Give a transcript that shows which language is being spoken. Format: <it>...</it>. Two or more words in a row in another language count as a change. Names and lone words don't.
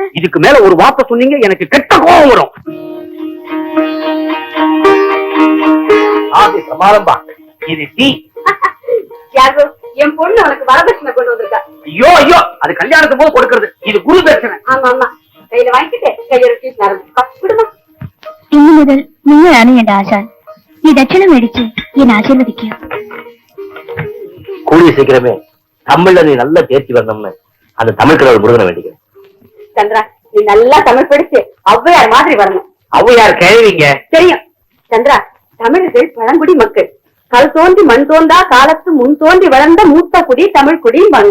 <ta>இதுக்கு மேல ஒரு வார்த்தை சொன்னீங்க எனக்கு கெட்ட கோபம் வரும். பிரமாதம்பா. இது டீ. தியாகு, என் பொண்ணு உனக்கு வரதட்சணை கொண்டு வந்திருக்கா. ஐயோ ஐயோ, அது கல்யாணத்துக்கு போது கொடுக்கறது. இது குரு தட்சணை. ஆமா ஆமா, கையில வாங்கிட்டு கையோட டியூஷன் ஆரம்பிச்சு.</ta> <ml>ഇന്നു മുതൽ നിങ്ങളാണ് എന്റെ ആശാൻ. ഈ ദക്ഷിണ മേടിച്ച് എന്നെ ആശീർവദിക്കുക.</ml> <ta>கூடிய சீக்கிரமே தமிழ்ல நீ நல்லா தேர்ச்சி வரணும்னு அந்த தமிழ் கடவுள் முருகனை வேண்டிக்கிறேன். சந்திரா, நீ நல்லா தமிழ் படிச்சு ஔவையார் மாதிரி வரணும். ஔவையார் கேள்விங்க தெரியும் சந்திரா. தமிழர்கள் பழங்குடி மக்கள். கல் தோன்றி மண் தோன்றா காலத்து முன் தோன்றி வளர்ந்த மூத்த குடி தமிழ் குடிம்பாங்க.</ta>